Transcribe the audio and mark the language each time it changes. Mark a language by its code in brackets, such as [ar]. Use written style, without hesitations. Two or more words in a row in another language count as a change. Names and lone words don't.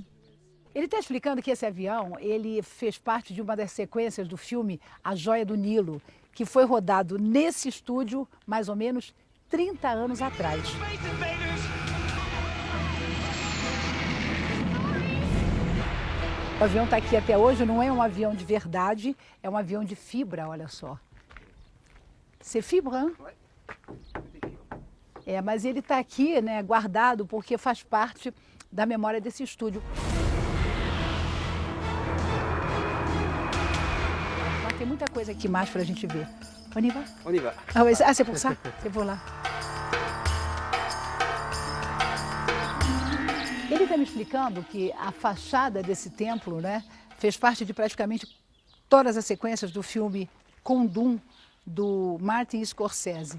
[pt] Ele está explicando que esse avião, ele fez parte de uma das sequências do filme A Joia do Nilo, que foi rodado nesse estúdio mais ou menos 30 anos atrás. O avião está aqui até hoje, não é um avião de verdade, é um avião de fibra, olha só. [fr] C'est fibre, hein? [pt] É, mas ele está aqui, né, guardado, porque faz parte da memória desse estúdio. Mas tem muita coisa aqui mais para a gente ver. [fr] On y va? On y va. Ah, ouais, c'est pour ça? C'est pour là. [pt] Ele está me explicando que a fachada desse templo, né, fez parte de praticamente todas as sequências do filme Kundun, do Martin Scorsese.